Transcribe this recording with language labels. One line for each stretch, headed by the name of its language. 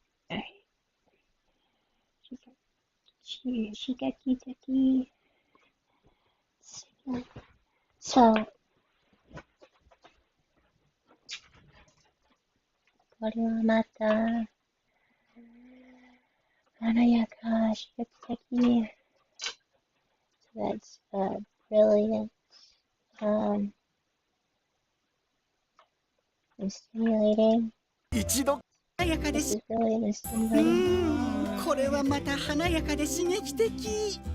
English: Alright. Shigeki.
Japanese: So, これはまた華やか、刺激的。
English: So that's brilliant and stimulating.
Japanese: 一度華やかで
English: This
Japanese: す。
English: is brilliant and stimulating.
Japanese: これはまた華やかで刺激的。